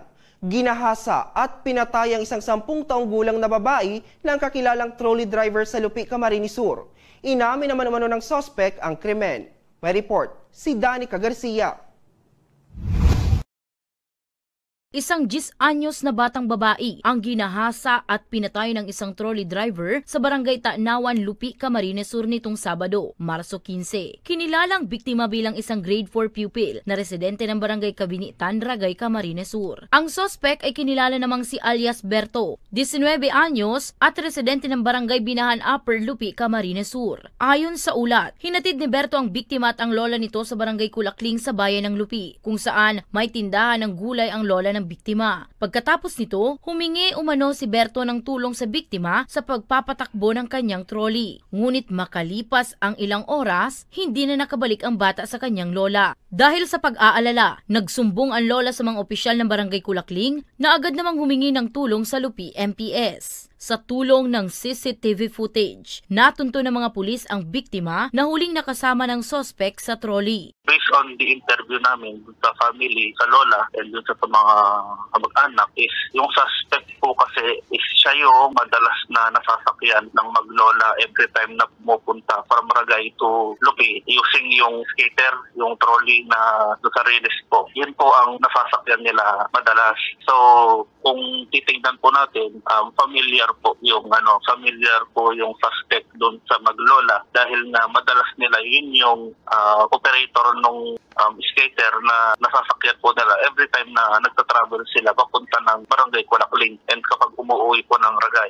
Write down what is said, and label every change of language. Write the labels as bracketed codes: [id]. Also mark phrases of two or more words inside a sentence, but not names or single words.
[tl] Ginahasa at pinatay ang isang 10 taong gulang na babae ng kakilalang [en] trolley driver [tl] sa Lupi, Camarines Sur. Inamin naman ng sospek ang krimen. May report si Danica Garcia. Isang 10 anyos na batang babae ang ginahasa at pinatay ng isang [en] trolley driver [tl] sa barangay Tanawan, Lupi, Camarines Sur nitong Sabado, Marso 15. Kinilalang biktima bilang isang [en] grade 4 pupil [tl] na residente ng barangay Kabinitan, Ragay, Camarines Sur. Ang sospek ay kinilala namang si alias Berto, 19 anyos at residente ng barangay Binahan Upper, Lupi, Camarines Sur. Ayon sa ulat, hinatid ni Berto ang biktima at ang lola nito sa barangay Kulakling sa bayan ng Lupi, kung saan may tindahan ng gulay ang lola ng biktima. Pagkatapos nito, humingi umano si Berto ng tulong sa biktima sa pagpapatakbo ng kanyang trolley. Ngunit makalipas ang ilang oras, hindi na nakabalik ang bata sa kanyang lola. Dahil sa pag-aalala, nagsumbong ang lola sa mga opisyal ng barangay Kulakling na agad namang humingi ng tulong sa Lupi MPS. Sa tulong ng [en] CCTV footage, [tl] natunto ng mga pulis ang biktima na huling nakasama ng sospek sa trolley. [en] Based on the interview [tl] namin sa family, sa lola, and dun sa mga kamag-anak, is yung suspect po kasi is siya yung madalas na nasasakyan ng maglola [en] every time [tl] na pumupunta [en] from Ragay to Lupi using [tl] yung skater, yung trolley na sa Riles po. Yun po ang nasasakyan nila madalas. So, kung titingnan po natin, familiar po yung suspect doon sa maglola dahil nga madalas nila yun yung operator ng skater na nasasakyan po nila [en] every time [tl] na nagtatravel sila papunta ng barangay Kulakling and kapag umuwi po ng Ragay.